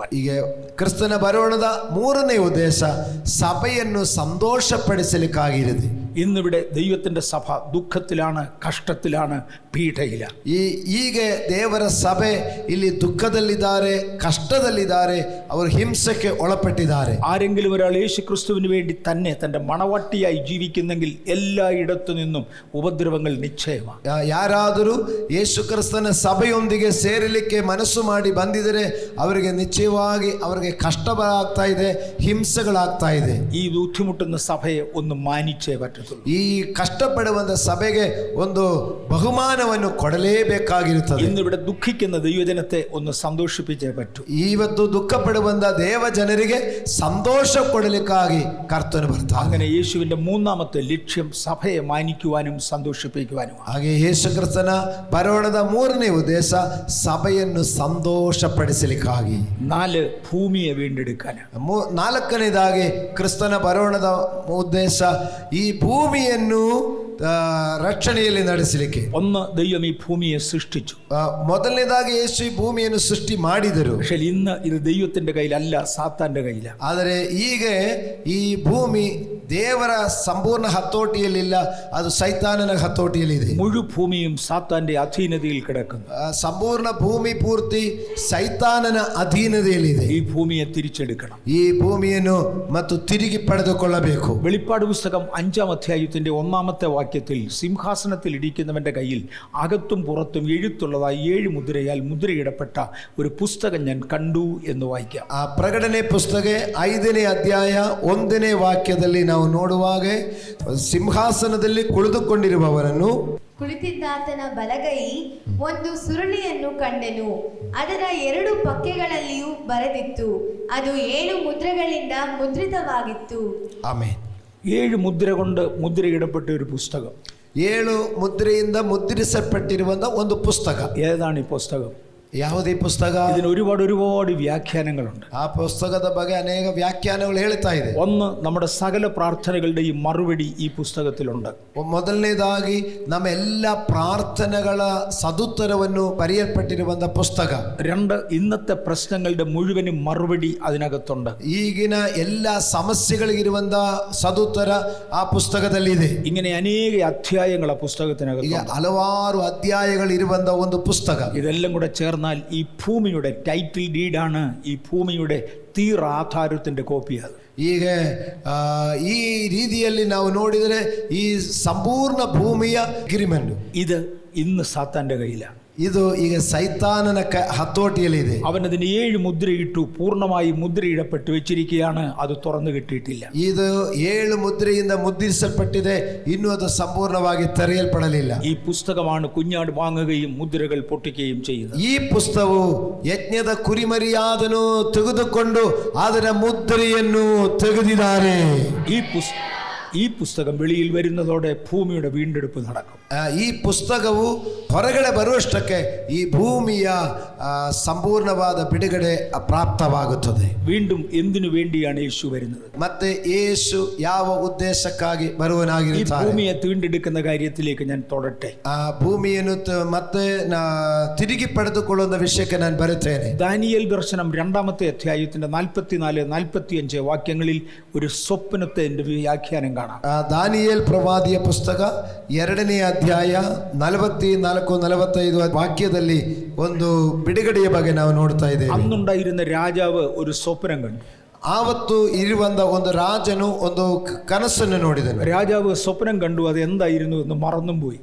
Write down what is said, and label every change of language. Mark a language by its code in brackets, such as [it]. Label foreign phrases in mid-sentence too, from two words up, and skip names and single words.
[kn] ಈಗ ಕ್ರಿಸ್ತನ ಬರೋಣದ ಮೂರನೇ ಉದ್ದೇಶ ಸಭೆಯನ್ನು ಸಂತೋಷಪಡಿಸಲಿಕ್ಕಾಗಿದೆ. [ml] ഇന്നിവിടെ ദൈവത്തിന്റെ സഭ ദുഃഖത്തിലാണ്, കഷ്ടത്തിലാണ്, പീഡയിലാണ്. [kn] ಹೀಗೆ ದೇವರ ಸಭೆ ಇಲ್ಲಿ ದುಃಖದಲ್ಲಿದ್ದಾರೆ, ಕಷ್ಟದಲ್ಲಿದ್ದಾರೆ, ಅವರು ಹಿಂಸೆಗೆ ಒಳಪಟ್ಟಿದ್ದಾರೆ. [ml] ആരെങ്കിലും ഒരാൾ യേശു ക്രിസ്തുവിന് വേണ്ടി തന്നെ തന്റെ മണവാട്ടിയായി ജീവിക്കുന്നെങ്കിൽ എല്ലായിടത്തു നിന്നും ഉപദ്രവങ്ങൾ നിശ്ചയമാണ്. [kn] ಯಾರಾದರೂ ಯೇಸು ಕ್ರಿಸ್ತನ ಸಭೆಯೊಂದಿಗೆ ಸೇರಲಿಕ್ಕೆ ಮನಸ್ಸು ಮಾಡಿ ಬಂದಿದರೆ ಅವರಿಗೆ ನಿಶ್ಚಯವಾಗಿ ಅವರಿಗೆ ಕಷ್ಟಗಳಾಗ್ತಾ ಇದೆ, ಹಿಂಸೆಗಳಾಗ್ತಾ ಇದೆ. [ml] ഈ ബുദ്ധിമുട്ടുന്ന സഭയെ ഒന്ന് മാനിച്ചേ പറ്റത്തുള്ളൂ. [kn] ಈ ಕಷ್ಟಪಡುವಂತ ಸಭೆಗೆ ಒಂದು ಬಹುಮಾನವನ್ನು ಕೊಡಲೇಬೇಕಾಗಿರುತ್ತದೆ. [ml] ഇന്നിവിടെ ദുഃഖിക്കുന്ന ദൈവജനത്തെ ഒന്ന് സന്തോഷിപ്പിച്ചേ പറ്റൂ. [kn] ಇವತ್ತು ದುಃಖ ಪಡುವಂತ ದೇವ ಜನರಿಗೆ ಸಂತೋಷ ಕೊಡಲಿಕ್ಕಾಗಿ ಕರ್ತನು ಬರ್ತಾನೆ. [ml] അങ്ങനെ യേശുവിന്റെ മൂന്നാമത്തെ ലക്ഷ്യം സഭയെ മാനിക്കുവാനും സന്തോഷിപ്പിക്കുവാനും. [kn] ಹಾಗೆ ಯೇಸು ಕ್ರಿಸ್ತನ ಬರೋಣದ ಮೂರನೇ ಉದ್ದೇಶ ಸಭೆಯನ್ನು ಸಂತೋಷಪಡಿಸಲಿಕ್ಕಾಗಿ. [ml] 4 ഭൂമിയെ വീണ്ടെടുക്കാൻ. [kn] ನಾಲ್ಕನೇದಾಗಿ ಕ್ರಿಸ್ತನ ಬರೋಣದ ಉದ್ದೇಶ ಈ ಭೂಮಿಯನ್ನು ರಕ್ಷಣೆಯಲ್ಲಿ ನಡೆಸಲಿಕ್ಕೆ. [ml] ഒന്ന്, ദൈവം ഈ ഭൂമിയെ സൃഷ്ടിച്ചു. [kn] ಮೊದಲನೇದಾಗಿ ಯೇಸು ಈ ಭೂಮಿಯನ್ನು ಸೃಷ್ಟಿ ಮಾಡಿದರು. [ml] പക്ഷേ ഇന്ന് ഇത് ദൈവത്തിന്റെ കയ്യിലല്ല, സാത്താന്റെ കയ്യിലാണ്. [kn] ಆದರೆ ಈಗ ಈ ಭೂಮಿ ದೇವರ ಸಂಪೂರ್ಣ ಹತೋಟಿಯಲ್ಲಿಲ್ಲ, ಅದು ಸೈತಾನನ ಹತೋಟಿಯಲ್ಲಿದೆ. [ml] മുഴുഭൂമിയും സാത്താന്റെ അധീനതയിൽ കിടക്കുന്നു. [kn] ಸಂಪೂರ್ಣ ಭೂಮಿ ಪೂರ್ತಿ ಸೈತಾನನ ಅಧೀನತೆಯಲ್ಲಿದೆ. [ml] ഈ ഭൂമിയെ തിരിച്ചെടുക്കണം. [kn] ಈ ಭೂಮಿಯನ್ನು ಮತ್ತು ತಿರುಗಿ ಪಡೆದುಕೊಳ್ಳಬೇಕು. [ml] വെളിപ്പാട് പുസ്തകം 5-ാം അധ്യായത്തിന്റെ 1-ാമത്തെ വാക്യത്തിൽ സിംഹാസനത്തിൽ ഇരിക്കുന്നവന്റെ കയ്യിൽ അകത്തും പുറത്തും എഴുത്തുള്ളതായി 7 മുദ്രയാൽ മുദ്രയിടപ്പെട്ട ഒരു പുസ്തകം ഞാൻ കണ്ടു എന്ന് വായിക്കാം. [kn] ಆ ಪ್ರಕಟಣೆ ಪುಸ್ತಕ 5ನೇ ಅಧ್ಯಾಯ 1ನೇ ವಾಕ್ಯದಲ್ಲಿ ನಾವು ನೋಡುವಾಗ ಸಿಂಹಾಸನದಲ್ಲಿ ಕುಳಿತುಕೊಂಡಿರುವವರನ್ನು ಕುಳಿತಿದ್ದಾತನ ಬಲಗೈ ಒಂದು ಸುರುಳಿಯನ್ನು ಕಂಡೆನು. ಅದರ 2 ಪಕ್ಕೆಗಳಲ್ಲಿಯೂ ಬರೆದಿತ್ತು. ಅದು 7 ಮುದ್ರೆಗಳಿಂದ ಮುದ್ರಿತವಾಗಿತ್ತು. ಆಮೇನ್. [ml] 7 ಮುದ್ರೆ കൊണ്ട് മുദ്രയിടപ്പെട്ട ഒരു പുസ്തകം. [kn] 7 ಮುದ್ರೆಯಿಂದ ಮುದ್ರಿಸಲ್ಪಟ್ಟಿರುವಂತಹ ಒಂದು ಪುಸ್ತಕ. [ml] ഏതാണ് ഈ പുസ്തകം? [kn] ಯಾವುದೇ ಪುಸ್ತಕ? [ml] ഇതിന് ഒരുപാട് വ്യാഖ്യാനങ്ങളുണ്ട്. [kn] ಆ ಪುಸ್ತಕದ ಬಗ್ಗೆ ಅನೇಕ ವ್ಯಾಖ್ಯಾನಗಳು ಹೇಳ್ತಾ ಇದೆ. [ml] ഒന്ന്, നമ്മുടെ സകല പ്രാർത്ഥനകളുടെയും മറുപടി ഈ പുസ്തകത്തിലുണ്ട്. [kn] ಮೊದಲನೇದಾಗಿ ನಮ್ಮ ಎಲ್ಲ ಪ್ರಾರ್ಥನೆಗಳ ಸದುತ್ತರವನ್ನು ಬರೆಯಲ್ಪಟ್ಟಿರುವಂತಹ ಪುಸ್ತಕ. 2, [ml] ഇന്നത്തെ പ്രശ്നങ്ങളുടെ മുഴുവനും മറുപടി അതിനകത്തുണ്ട്. [kn] ಈಗಿನ ಎಲ್ಲ ಸಮಸ್ಯೆಗಳಿಗಿರುವಂತಹ ಸದುತ್ತರ ಆ ಪುಸ್ತಕದಲ್ಲಿದೆ. [ml] ഇങ്ങനെ അനേക അധ്യായങ്ങൾ ആ പുസ്തകത്തിനകത്ത്. [kn] ಈಗ ಹಲವಾರು ಅಧ್ಯಾಯಗಳಿರುವಂತಹ ಒಂದು ಪುಸ್ತಕ. [ml] ഇതെല്ലാം കൂടെ ചേർന്നാൽ ഈ ഭൂമിയുടെ [en] title deed ആണ്, [ml] ഈ ഭൂമിയുടെ തീർ ആധാരത്തിന്റെ കോപ്പിയാണ്. [kn] ಈಗ ಈ ರೀತಿಯಲ್ಲಿ ನಾವು ನೋಡಿದರೆ ಈ ಸಂಪೂರ್ಣ ಭೂಮಿಯ ಅಗ್ರಿಮೆಂಟ್ [ml] ഇത് ഇന്ന് സാത്താന്റെ കയ്യിലാണ്. [kn] ಇದು ಈಗ ಸೈತಾನನ ಹತೋಟಿಯಲ್ಲಿದೆ. [ml] അവനതിന് 7 മുദ്രയിട്ടു, പൂർണ്ണമായി മുദ്രയിടപ്പെട്ട് വെച്ചിരിക്കുകയാണ്. അത് തുറന്നു കിട്ടിയിട്ടില്ല. [kn] ಇದು 7 ಮುದ್ರೆಯಿಂದ ಮುದ್ರಿಸಲ್ಪಟ್ಟಿದೆ, ಇನ್ನೂ ಅದು ಸಂಪೂರ್ಣವಾಗಿ ತೆರೆಯಲ್ಪಡಲಿಲ್ಲ. [ml] ഈ പുസ്തകമാണ് കുഞ്ഞാട് വാങ്ങുകയും മുദ്രകൾ പൊട്ടിക്കുകയും ചെയ്യുന്നത്. [kn] ಈ ಪುಸ್ತಕವು ಯಜ್ಞದ ಕುರಿಮರಿಯಾದನು ತೆಗೆದುಕೊಂಡು ಅದರ ಮುದ್ರೆಯನ್ನು ತೆಗೆದಿದ್ದಾರೆ. [ml] ഈ പുസ്തകം വെളിയിൽ വരുന്നതോടെ ഭൂമിയുടെ വീണ്ടെടുപ്പ് നടക്കും. [kn] ಈ ಪುಸ್ತಕವು ಹೊರಗಡೆ ಬರುವಷ್ಟಕ್ಕೆ ಈ ಭೂಮಿಯ ಸಂಪೂರ್ಣವಾದ ಬಿಡುಗಡೆ ಪ್ರಾಪ್ತವಾಗುತ್ತದೆ. [ml] വീണ്ടും എന്തിനു വേണ്ടിയാണ് യേശു വരുന്നത്? [kn] ಮತ್ತೆ ಯೇಸು ಯಾವ ಉದ್ದೇಶಕ್ಕಾಗಿ [ml] ഈ [kn] ಬರುವನಾಗಿರುತ್ತಾನೆ? [ml] ഭൂമിയെ വീണ്ടെടുക്കുന്ന കാര്യത്തിലേക്ക് ഞാൻ തൊടട്ടെ. [kn] ಆ ಭೂಮಿಯನ್ನು ಮತ್ತೆ ತಿರುಗಿ ಪಡೆದುಕೊಳ್ಳುವ ವಿಷಯಕ್ಕೆ ನಾನು ಬರುತ್ತೇನೆ. [ml] ദാനിയേൽ ദർശനം 2-ാമത്തെ അധ്യായത്തിന്റെ 44-45 വാക്യങ്ങളിൽ ഒരു സ്വപ്നത്തെ വ്യാഖ്യാനം കാണാം. [kn] ದಾನಿಯೇಲ್ ಪ್ರವಾದಿಯ ಪುಸ್ತಕ 2ನೇ ಅಧ್ಯಾಯ 44-45 ವಾಕ್ಯದಲ್ಲಿ ಒಂದು ಬಿಡುಗಡೆಯ ಬಗ್ಗೆ ನಾವು ನೋಡ್ತಾ ಇದ್ದೇವೆ. [ml] അന്നുണ്ടായിരുന്ന രാജാവ് ഒരു സ്വപ്നം കണ്ടു. [kn] ಆವತ್ತು ಇರುವಂತ ಒಂದು ರಾಜನು ಒಂದು ಕನಸನ್ನು ನೋಡಿದನು. [ml] രാജാവ് സ്വപ്നം കണ്ടു, അത് എന്തായിരുന്നു എന്ന് മറന്നും പോയി.